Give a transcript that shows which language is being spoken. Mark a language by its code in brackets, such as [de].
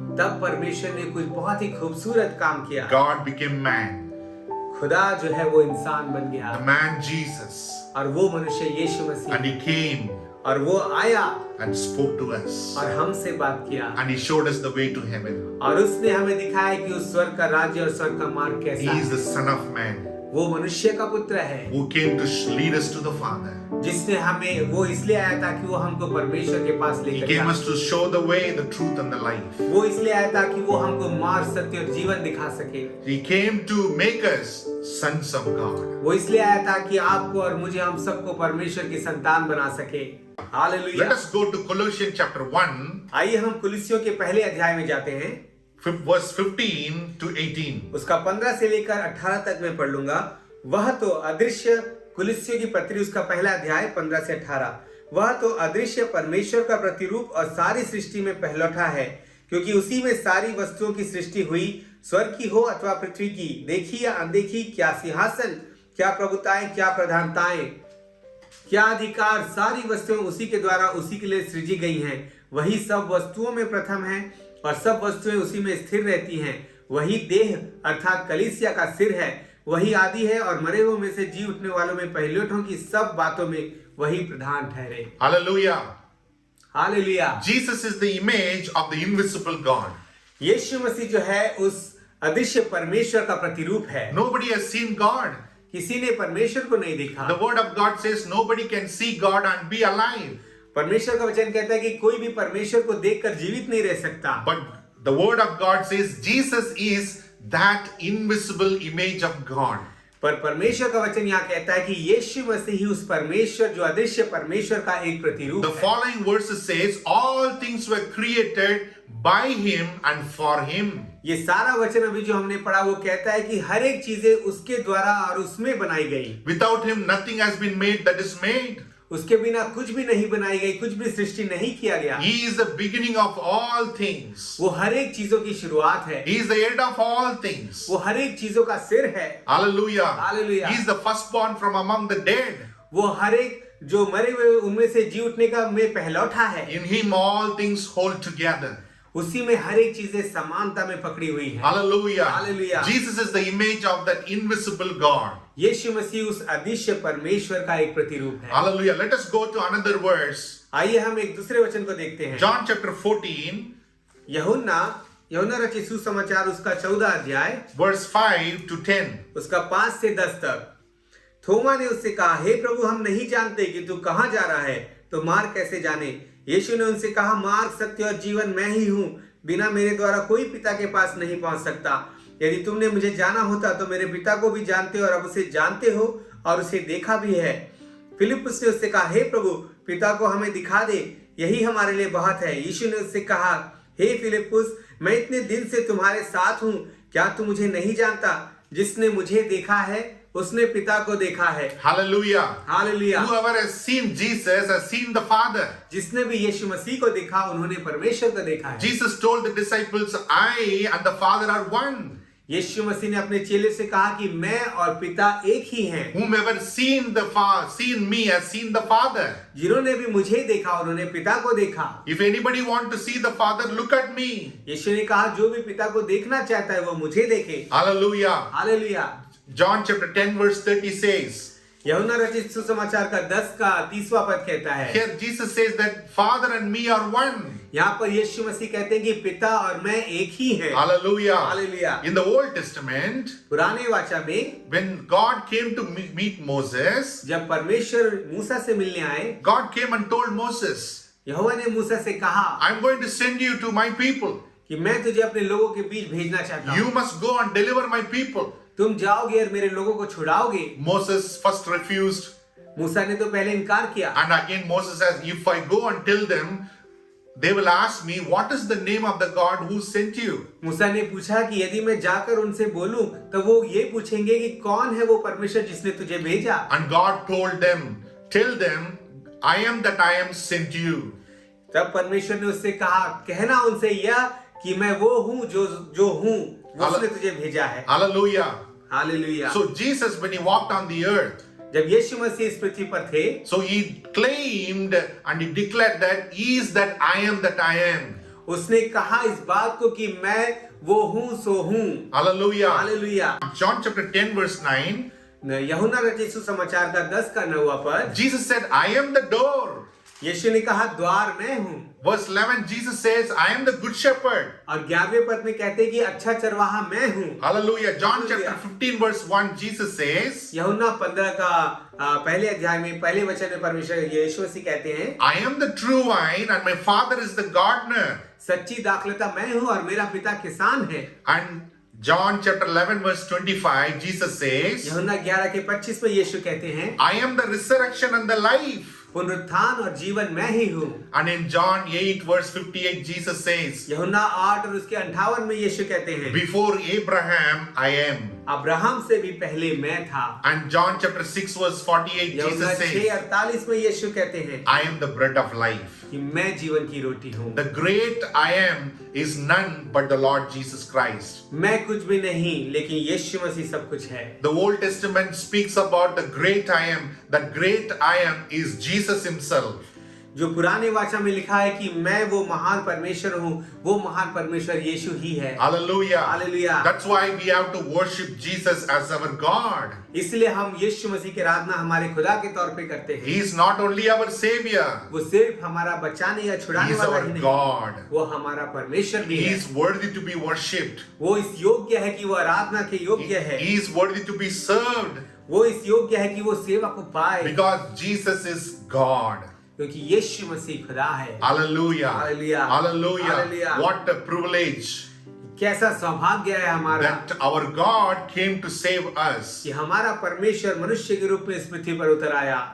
[hi] तब परमेश्वर ने कुछ बहुत ही खूबसूरत काम किया। [en] God became man. [hi] खुदा जो है वो इंसान बन गया [en] The man Jesus. [hi] और वो मनुष्य यीशु [en] And [hi] मसीह, [en] he came [hi] और वो आया [en] and spoke to us. [hi] और हमसे बात किया [en] And he showed us the way to heaven. [hi] और उसने हमें दिखाया कि उस स्वर्ग का राज्य और स्वर्ग का मार्ग [en] He [hi] कैसा [en] is [hi] है। [en] the Son of Man [hi] वो मनुष्य का पुत्र है [en] who came to lead us to the Father. [hi] जिसने हमें, वो इसलिए आया ताकि वो हमको परमेश्वर के पास [en] He [hi] लेकर [en] came [hi] जाए। [en] us to show the way, the truth, and the life. [hi] वो इसलिए आया ताकि वो हमको मार्ग, सत्य और जीवन दिखा सके। [en] He came to make us sons of God. [hi] वो इसलिए आया ताकि आपको और मुझे, हम सबको परमेश्वर की संतान बना सके। Hallelujah. [en] Let us go to Colossians chapter 1, [hi] आइए हम कुलिस्सियों के पहले अध्याय में जाते हैं। [en] verse 15 to 18. [hi] उसका 15 से लेकर 18 तक मैं पढ़ लूंगा। वह तो अदृश्य, कुलिस्सियों की पत्री उसका पहला अध्याय 15 से 18। वह तो अदृश्य परमेश्वर का प्रतिरूप और सारी सृष्टि में पहलौठा है, क्योंकि उसी में सारी वस्तुओं की सृष्टि हुई, स्वर्ग की हो अथवा पृथ्वी की, देखी या अनदेखी, क्या सिंहासन, क्या प्रभुताएं, क्या प्रधानताएं, क्या अधिकार, सारी वस्तुएं उसी के द्वारा उसी के लिए सृजी गई हैं। वही सब वस्तुओं में प्रथम है और सब वस्तुएं उसी में स्थिर रहती हैं। वही देह अर्थात कलीसिया का सिर है। वही आदि है और मरे हुए में से जी उठने वालों में पहलौठों की सब बातों में वही प्रधान ठहरे। [en] Hallelujah. [hi] Hallelujah. [en] Jesus is the image of the invisible God. [hi] यीशु मसीह जो है उस अदृश्य परमेश्वर का प्रतिरूप है। [en] Nobody has seen God. [hi] किसी ने परमेश्वर को नहीं देखा। [en] The word of God says nobody can see God and be alive. [hi] परमेश्वर का वचन कहता है कि कोई भी परमेश्वर को देखकर जीवित नहीं रह सकता। [en] But the word of God says Jesus is that invisible image of God. [hi] पर परमेश्वर का वचन यहाँ कहता है कि यीशु मसीह ही उस परमेश्वर, जो अदृश्य परमेश्वर का एक प्रतिरूप [en] The [hi] है। [en] following verses says all things were created by him and for him. [hi] ये सारा वचन अभी जो हमने पढ़ा वो कहता है कि हर एक चीजें उसके द्वारा और उसमें बनाई गई। [en] Without him nothing has been made that is made. [hi] उसके बिना कुछ भी नहीं बनाई गई, कुछ भी सृष्टि नहीं किया गया। [en] He is the beginning of all things. [hi] वो हर एक चीजों की शुरुआत है। [en] He is the head of all things. [hi] वो हर एक चीजों का सिर है। [en] Hallelujah. Hallelujah. He is the firstborn from among the dead. [hi] वो हर एक जो मरे हुए उनमें से जी उठने का में पहलौठा है। [en] In him all things hold together. [hi] उसी में हर एक चीजें समानता में पकड़ी हुई है। [en] Hallelujah. Hallelujah. Jesus is the image of that invisible God. [hi] यीशु मसीह उस अदृश्य परमेश्वर का एक प्रतिरूप है। [en] Hallelujah. Let us go to another verse. [hi] आइए हम एक दूसरे वचन को देखते हैं। [en] John chapter 14, [hi] यूहन्ना रचित सुसमाचार उसका 14 अध्याय [en] verse 5 to 10. [hi] उसका 5 से 10 तक। थोमा ने उससे कहा, हे प्रभु, हम नहीं जानते कि तू कहाँ जा रहा है, तो मार्ग कैसे जाने? यीशु ने उनसे कहा, मार्ग, सत्य और जीवन मैं ही हूँ। बिना मेरे द्वारा कोई पिता के पास नहीं पहुंच सकता। यदि तुमने मुझे जाना होता तो मेरे पिता को भी जानते और अब उसे जानते हो और उसे देखा भी है। फिलिप्पुस ने उससे कहा, हे प्रभु, पिता को हमें दिखा दे, यही हमारे लिए बहुत है। यीशु ने उससे कहा, हे फिलिप्पुस, मैं इतने दिन से तुम्हारे साथ हूँ, क्या तू मुझे नहीं जानता? जिसने मुझे देखा है उसने पिता को देखा है। [en] Hallelujah. [hi] Hallelujah. [en] Whoever has seen Jesus has seen the Father. [hi] जिसने भी यीशु मसीह को देखा उन्होंने परमेश्वर को देखा है। [en] Jesus told the disciples, I and the Father are one. [hi] यीशु मसीह ने अपने चेले से कहा कि मैं और पिता एक ही हैं। [en] Whomever seen me has seen the Father. [hi] जिन्होंने भी मुझे देखा उन्होंने पिता को देखा। [en] If anybody want to see the Father, look at me. [hi] यीशु ने कहा जो भी पिता को देखना चाहता है वो मुझे देखे। [en] Hallelujah. [hi] Hallelujah. [en] John chapter 10 verse 30 says, [hi] यूहन्ना रचित सुसमाचार का 10 का 30वां पद कहता है, [en] here Jesus says that Father and me are one. [hi] यहाँ पर यीशु मसीह कहते हैं कि पिता और मैं एक ही हैं। [en] Hallelujah. [hi] Hallelujah. [en] In the Old Testament, [hi] पुराने वाचा में [en] when God came to meet Moses, [hi] जब परमेश्वर मूसा से मिलने आए, [en] God came and told Moses, [hi] यहोवा ने मूसा से कहा [en] I'm going to send you to my people. [hi] कि मैं तुझे अपने लोगों के बीच भेजना चाहता [en] You [hi] हूँ। [en] must go and deliver my people. [hi] तुम जाओगे और मेरे लोगों को छुड़ाओगे। [en] Moses first refused. [hi] मूसा ने तो पहले इनकार किया। [en] And again Moses says, if I go and tell them, they will ask me, what is the name of the God who sent you? [hi] मूसा ने पूछा कि यदि मैं जाकर उनसे बोलूं तो वो ये पूछेंगे कि कौन है वो परमेश्वर जिसने तुझे भेजा। [en] And God told them, tell them, I am that I am sent you. [hi] तब परमेश्वर ने उससे कहा, कहना उनसे यह कि मैं वो हूँ जो हूँ, उसने तुझे भेजा है। [en] Hallelujah. [hi] Hallelujah. [en] So Jesus, when he walked on the earth, [hi] जब यीशु मसीह इस पृथ्वी पर थे, [en] so he claimed and he declared that he is that I am that I am. [hi] उसने कहा इस बात को कि मैं वो हूँ सो हूँ। [en] Hallelujah. [hi] Hallelujah. [en] John chapter 10 verse 9, [hi] यूहन्ना रचित सुसमाचार का 10 का 9वां पद, [en] Jesus said, I am the door. [hi] यीशु ने कहा द्वार मैं हूँ। [en] Verse 11, Jesus says, I am the good shepherd. [hi] और 11वें पद में कहते हैं कि अच्छा चरवाहा मैं हूँ। [en] Hallelujah. John Hallelujah. chapter 15 verse 1, Jesus says, [hi] यूहन्ना 15 का पहले अध्याय में पहले वचन में परमेश्वर यीशु मसीह कहते हैं, [en] I am the true vine and my father is the gardener. [hi] सच्ची दाखलता मैं हूँ और मेरा पिता किसान है। [en] And John chapter 11 verse 25, Jesus says, [hi] यूहन्ना 11 के 25 में यीशु कहते हैं, [en] I am the resurrection and the life. [hi] पुनरुत्थान और जीवन मैं ही हूँ। [en] And in John 8 verse 58, Jesus says, [hi] यूहन्ना 8 और उसके 58 में यीशु कहते हैं, [en] before Abraham I am. [hi] Abraham से भी पहले मैं था। [en] And John chapter 6 verse 48, [hi] यूहन्ना [en] Jesus [hi] 6 [en] says, [hi] 48 में यीशु कहते हैं [en] I am the bread of life. [hi] कि मैं जीवन की रोटी हूँ। [en] The great I am is none but the Lord Jesus Christ. [hi] मैं कुछ भी नहीं लेकिन यीशु मसीह सब कुछ है। [en] The Old Testament speaks about the great I am. The great I am is Jesus himself. [hi] जो पुराने वाचा में लिखा है कि मैं वो महान परमेश्वर हूँ, वो महान परमेश्वर यीशु ही है। [en] Hallelujah. Hallelujah. That's why we have to worship Jesus as our God. [hi] इसलिए हम यीशु मसीह की आराधना हमारे खुदा के तौर पे करते हैं। [en] He is not only our Savior. [hi] वो सिर्फ हमारा बचाने या [en] He [hi] छुड़ाने [en] is [hi] वाला [en] our [hi] ही नहीं, [en] God. [hi] वो हमारा परमेश्वर भी [en] He [hi] है। [en] is worthy to be worshipped. [hi] वो इस योग्य है कि वो आराधना के योग्य है। [en] He is worthy to be served. [hi] वो इस योग्य है कि वो सेवा को पाए, [en] Because Jesus is God. [hi] क्योंकि यीशु मसीह खुदा है। [en] Hallelujah. Hallelujah. Hallelujah. Hallelujah. What a privilege [hi] कैसा सौभाग्य है हमारा [en] that our God came to save us. [hi] कि हमारा परमेश्वर मनुष्य के रूप में इस पृथ्वी पर उतर आया।